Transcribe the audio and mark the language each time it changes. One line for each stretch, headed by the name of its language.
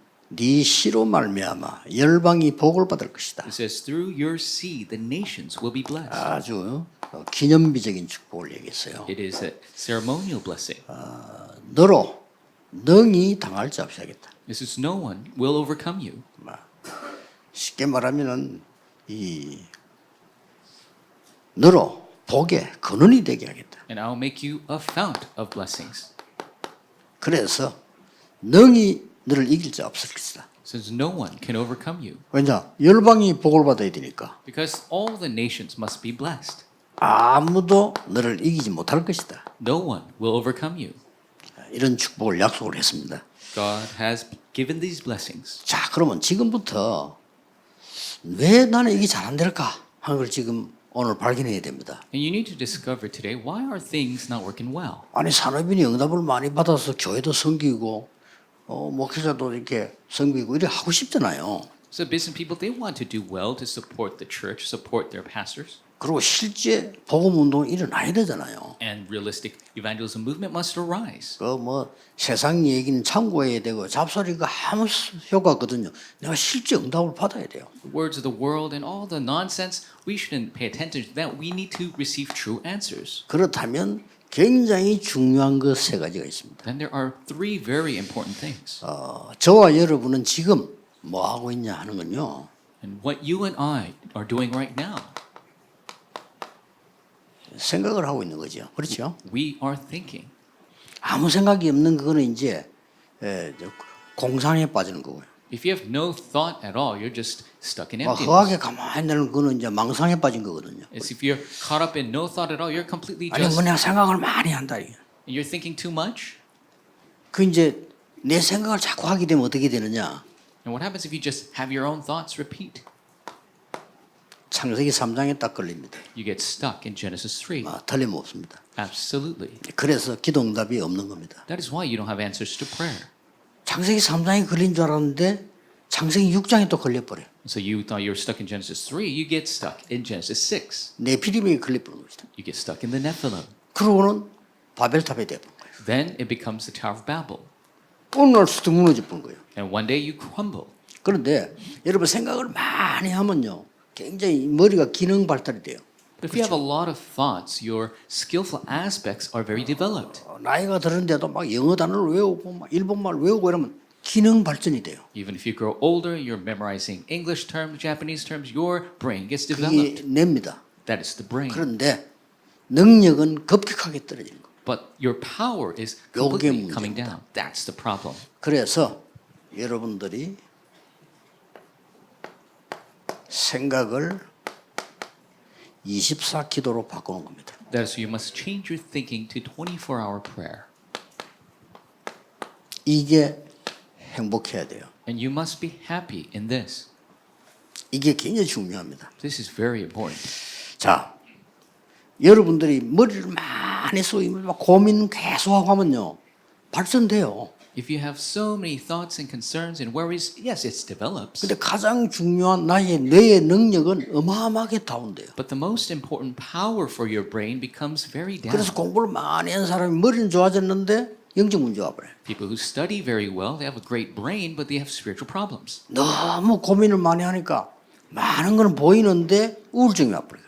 Korean: 네 씨로 말미암아 열방이 복을 받을 것이다.
English: It says through your seed the nations will be blessed.
Korean: 아주 기념비적인 축복을 얘기했어요.
English: It is a ceremonial blessing.
Korean: 너로 능히 당할 자 없이 하겠다.
English: This is no one will overcome you.
Korean: 쉽게 말하면은 이 너로 복의 근원이 되게 하겠다.
English: And I will make you a fount of blessings.
Korean: 그래서 능히 너를 이길 자 없을 것이다.
English: Since no one can overcome you.
Korean: 왜냐? 열방이 복을 받아야 되니까
English: Because all the nations must be blessed.
Korean: 아무도 너를 이기지 못할 것이다.
English: No one will overcome you.
Korean: 이런 축복을 약속을 했습니다.
English: God has given these blessings.
Korean: 자, 그러면 지금부터 왜 나는 이게 잘 안 될까 하는 걸 지금 오늘 발견해야 됩니다.
English: And you need to discover today, why are things not working well?
Korean: 아니 산업인이 응답을 많이 받아서 교회도 섬기고 목회자도 이렇게 섬기고 이렇게 하고 싶잖아요.
English: So business people, they want to do well to support the church, support their pastors.
Korean: 그리고 실제 복음 운동이 일어나야 되잖아요.
English: And realistic evangelism movement must arise.
Korean: 그 뭐 세상 얘기는 참고해야 되고 잡소리가 아무 효과 없거든요. 내가 실제 응답을 받아야 돼요.
English: The words of the world and all the nonsense, we shouldn't pay attention to that. We need to receive true answers.
Korean: 그렇다면 굉장히 중요한 것 3가지가 있습니다.
English: Then there are 3 very important things.
Korean: 저와 여러분은 지금 뭐 하고 있냐 하는 건요.
English: And what you and I are doing right now,
Korean: 생각을 하고 있는 거죠. 그렇죠?
English: we are thinking.
Korean: 아무 생각이 없는 그거는 이제 공상에 빠지는 거고요.
English: If you have no thought at all, you're just stuck in emptiness.
Korean: 허하게 가만히 있는 거는 이제 망상에 빠진 거거든요.
English: As if you're caught up in no thought at all, you're completely
Korean: 아니
English: just,
Korean: 뭐 내가 생각을 많이 한다.
English: you're thinking too much.
Korean: 그 이제 내 생각을 자꾸 하게 되면 어떻게 되느냐?
English: And what happens if you just have your own thoughts repeat?
Korean: 창세기 3장에 딱 걸립니다.
English: You get stuck in Genesis 3.
Korean: 틀림없습니다.
English: Absolutely.
Korean: 그래서 기도 응답이 없는 겁니다.
English: That is why you don't have answers to prayer.
Korean: 창세기 3장에 걸린 줄 알았는데 창세기 6장에 또 걸려버려요.
English: So you thought you were stuck in Genesis 3, you get stuck in Genesis 6.
Korean: 네피림에 걸려버린 것이다.
English: You get stuck in the Nephilim.
Korean: 그러고는 바벨탑에 돼버린 거예요.
English: Then it becomes the Tower of Babel.
Korean: 어느 날 수도 무너져 버린 거예요.
English: And one day you crumble.
Korean: 그런데 여러분 생각을 많이 하면요. 굉장히 머리가 기능 발달이 돼요.
English: But if you have a lot of thoughts, your skillful aspects are very developed.
Korean: 나이가 들었는데도 막 영어 단어를 외우고 막 일본말 외우고 이러면 기능 발전이 돼요.
English: Even if you grow older, you're memorizing English terms, Japanese terms, your brain gets
Korean: 그게
English: developed.
Korean: 냅니다.
English: That is the brain.
Korean: 그런데 능력은 급격하게 떨어지는 거예요.
English: But your power is
Korean: 요게
English: completely coming
Korean: 문제입니다.
English: down. That's the problem.
Korean: 그래서 여러분들이 생각을 24 기도로 바꾸는 겁니다.
English: That is, you must change your thinking to 24-hour prayer.
Korean: 이게 행복해야 돼요.
English: And you must be happy in this.
Korean: 이게 굉장히 중요합니다.
English: This is very important.
Korean: 자, 여러분들이 머리를 많이 쓰고 막 고민 계속하고 하면요, 발전돼요.
English: If you have so many thoughts and concerns and worries, yes, it develops.
Korean: 근데 가장 중요한 나의 뇌의 능력은 어마어마하게 다운돼요.
English: But the most important power for your brain becomes very down.
Korean: 그래서 공부를 많이 한 사람이 머리는 좋아졌는데 영적 문제가 와버려요.
English: People who study very well, they have a great brain, but they have spiritual problems.
Korean: 너무 고민을 많이 하니까 많은 건 보이는데 우울증이 와버려요.